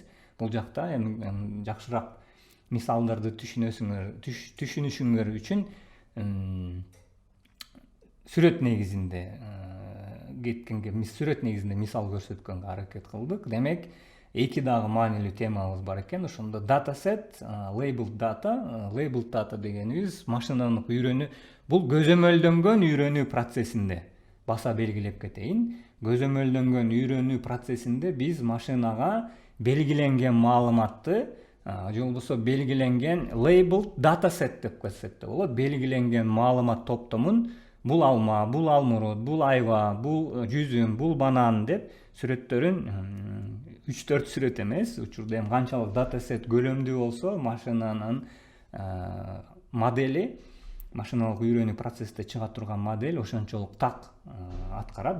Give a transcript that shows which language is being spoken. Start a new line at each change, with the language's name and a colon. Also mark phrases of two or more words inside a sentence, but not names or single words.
Kyrgyz: Бул жакта эми жакшыраак мисалдарды түшүнүшүңөр үчүн сүрөт негизинде мисал көрсөткөнгө аракет кылдык. Демек, эки дагы маанилүү темабыз бар экен. Ошондо
English: dataset, labeled data
Kyrgyz: дегенибиз машинанын үйрөнүү, бул көзөмөлдөнгөн үйрөнүү процессинде баса белгилеп кетейин. Көзөмөлдөнгөн үйрөнүү процессинде биз машинага белгиленген маалыматты же болбосо белгиленген
English: labeled dataset
Kyrgyz: деп көрсөтсөк болот. Белгиленген маалымат топтомун бул алма, бул алмурут, бул айва, бул жүзүм, бул банан деп сүрөттөрүн 3-4 сүрөт эмес, учурда эми канчалык датасет көлөмдүү болсо, машинанын модели, машиналык үйрөнүү процессте чыга турган модель ошончолук так аткарат.